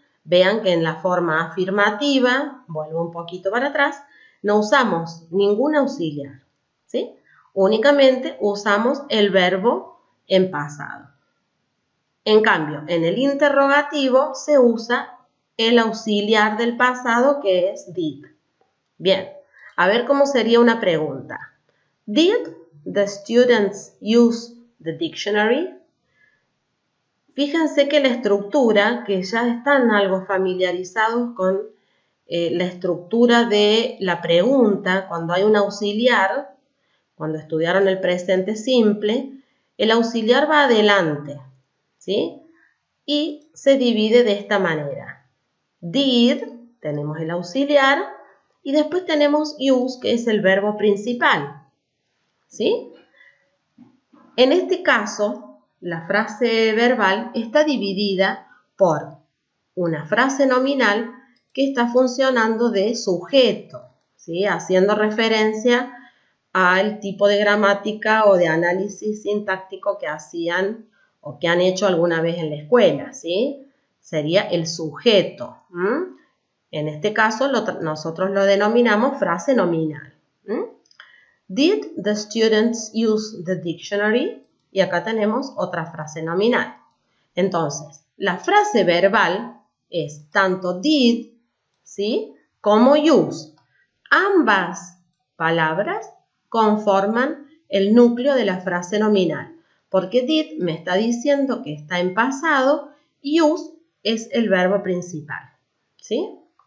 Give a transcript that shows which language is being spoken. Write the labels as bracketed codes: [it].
[es] Vean que en la forma afirmativa, vuelvo un poquito para atrás, no usamos ningún auxiliar, ¿sí? Únicamente usamos el verbo en pasado. En cambio, en el interrogativo se usa el auxiliar del pasado, que es did. Bien, a ver cómo sería una pregunta. [en] Did the students use the dictionary? [es] Fíjense que la estructura, que ya están algo familiarizados con la estructura de la pregunta, cuando hay un auxiliar, cuando estudiaron el presente simple, el auxiliar va adelante, ¿sí? Y se divide de esta manera. Did, tenemos el auxiliar, y después tenemos use, que es el verbo principal, ¿sí? En este caso, la frase verbal está dividida por una frase nominal que está funcionando de sujeto, ¿sí? Haciendo referencia al tipo de gramática o de análisis sintáctico que hacían o que han hecho alguna vez en la escuela, ¿sí? Sería el sujeto. En este caso nosotros lo denominamos frase nominal. [en] Did the students use the dictionary? [es] Y acá tenemos otra frase nominal. Entonces, la frase verbal es tanto did, ¿sí?, como use. Ambas palabras conforman el núcleo de la frase nominal, porque did me está diciendo que está en pasado y use es el verbo principal, ¿sí?